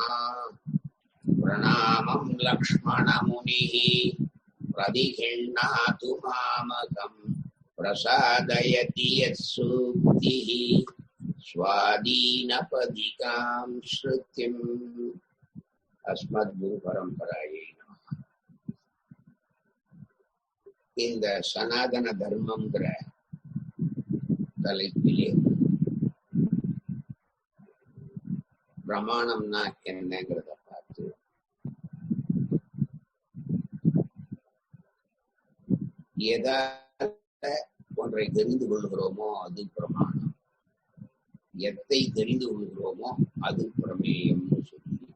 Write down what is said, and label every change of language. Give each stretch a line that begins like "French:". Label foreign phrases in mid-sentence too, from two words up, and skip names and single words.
Sanskrit: प्रणामं लक्ष्मणमुनिः प्रतिगृह्णातु मामकं प्रसादयति यत्सूक्तिः स्वादीनपदिकां श्रुतिम्। अस्मद्गुरुपरम्परायै नमः।
Tamil: இந்த சனாதன தர்மம்ங்கிற தலைப்பிலே பிரமாணம்னா என்னங்கிறத பார்த்து எதை ஒன்றை தெரிந்து கொள்கிறோமோ அது பிரமாணம், எத்தை தெரிந்து கொள்கிறோமோ அது பிரமேயம்னு சொல்லி